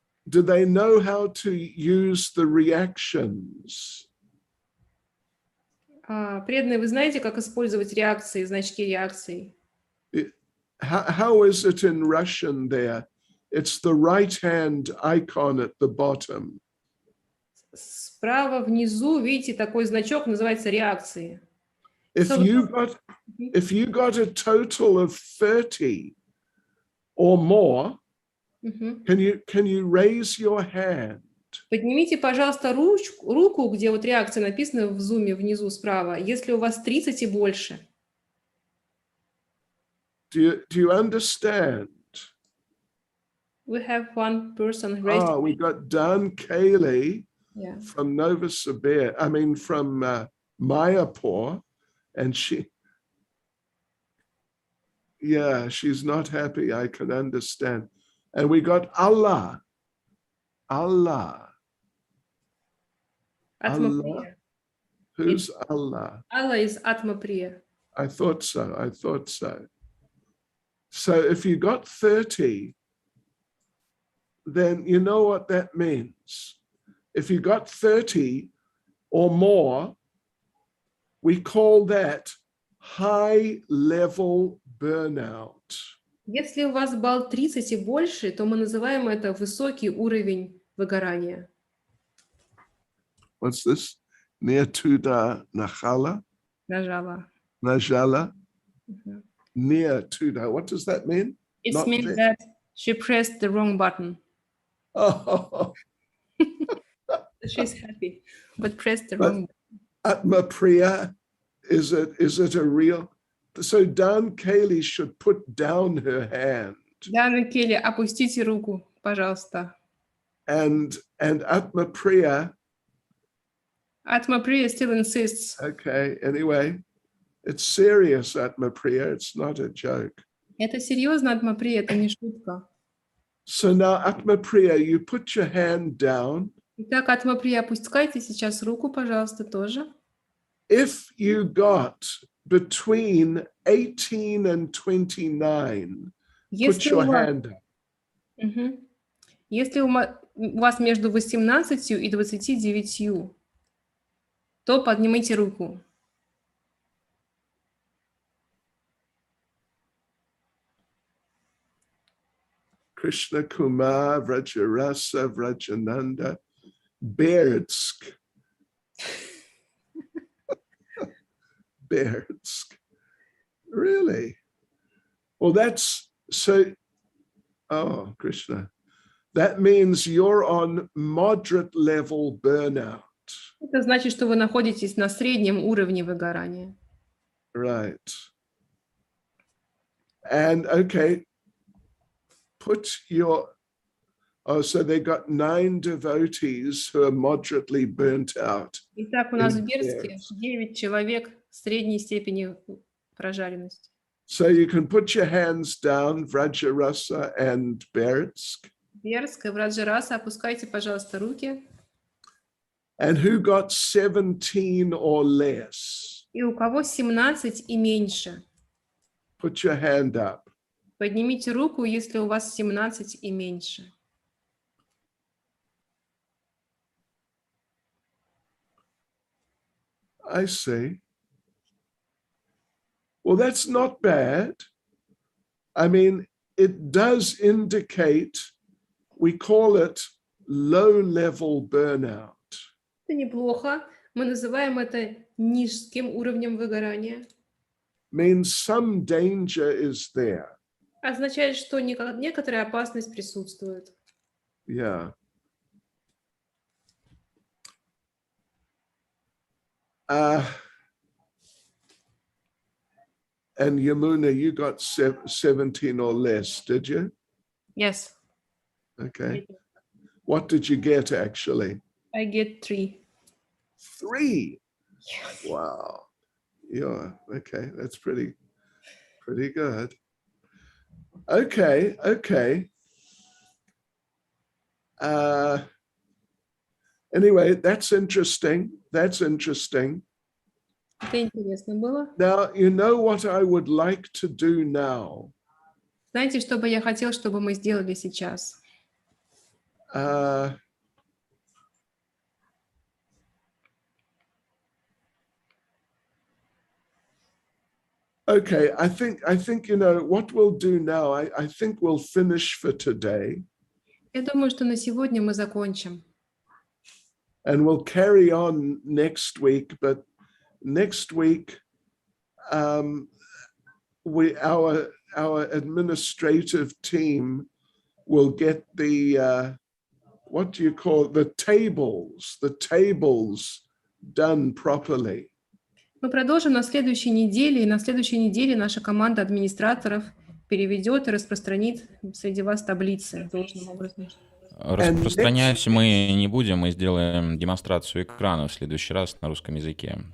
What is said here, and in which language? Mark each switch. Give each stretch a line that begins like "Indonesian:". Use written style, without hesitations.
English: Do they know how to use the reactions?
Russian: Преданные, вы знаете, как использовать реакции, значки реакций?
English: How is it in Russian there? It's the right-hand icon at the bottom.
Russian: Справа внизу, видите, такой значок называется реакции.
English: If you got a total of 30 or more, can you raise your hand?
Russian: Поднимите, пожалуйста, руку, где вот реакция написана в зуме внизу справа, если у вас 30 и больше.
English: Do you understand? We have one person raised. We got Dan Cayley Yeah. from Novosibirsk. I mean, from Mayapur, and she's not happy. I can understand. And we got Allah. Atma-priya. Who's Allah? Allah is Atma-priya. I thought so. So if you got 30, then you know what that means. If you got 30 or more, we call that high-level burnout.
Russian: Если у вас балл 30 и больше, то мы называем это высокий уровень выгорания.
English: What's this?
Russian: Near-tuda nachala? Najala? Near-tuda.
English: What does that mean? It Not means there. that she pressed the wrong button. Oh, She's happy, but pressed the wrong button. Atma Priya, is it a real? So Dan Cayley should put down her hand.
Russian: Дана Келли, опустите руку, пожалуйста.
English: And Atma Priya. Atma-priya still insists. Okay, anyway, it's serious, Atma Priya. It's not a joke.
Russian: Это серьезно, Atma-priya, это не шутка.
English: So now, Atma Priya, you put your hand down.
Russian: Итак, Atma-priya, опускайте сейчас руку, пожалуйста, тоже.
English: If you got between 18 and 29, put your hand up.
Russian: Если у вас между 18 и 29, то поднимите руку.
English: Krishna Kumar, Vrajarasa, Vrajananda, Berdsk. Berdsk. Really? Well, that's so. Oh, Krishna. That means you're on moderate level burnout.
Russian: Это значит, что вы находитесь на среднем уровне выгорания.
English: Right. And okay, put your. Oh, so they got 9 devotees who are moderately burnt out.
Russian: Итак, у нас в Бердске 9 человек средней степени прожаренности.
English: So you can put your hands down, Vrajarasa and Berdsk.
Russian: Бердск и Враджараса, опускайте, пожалуйста, руки.
English: And who got 17 or less?
Russian: И у кого 17 и меньше?
English: Put your hand up.
Russian: Поднимите руку, если у вас 17 и меньше.
English: I see. Well, that's not bad. I mean, it does indicate, we call it low-level burnout.
Russian: Это неплохо. Мы называем это низким уровнем выгорания.
English: Means some danger is there.
Russian: Означает, что некоторая опасность присутствует.
English: Yeah. And Yamuna, you got 17 or less, did you? Yes. Okay. What did you get, actually? I get 3. 3? Yes. Wow. Yeah, okay, that's pretty good. Okay. Anyway, that's interesting.
Russian: Это интересно было.
English: Now, you know what I would like to do now?
Russian: Знаете, что бы я хотел, чтобы мы сделали сейчас?
English: Okay, I think you know what we'll do now. I think we'll finish for today,
Russian: Я думаю, что на сегодня мы закончим.
English: and we'll carry on next week. But next week, our administrative team will get the what do you call it? The tables done properly.
Russian: Мы продолжим на следующей неделе, и на следующей неделе наша команда администраторов переведет и распространит среди вас таблицы должным образом. Распространять мы не будем, мы сделаем демонстрацию экрана в следующий раз на русском языке.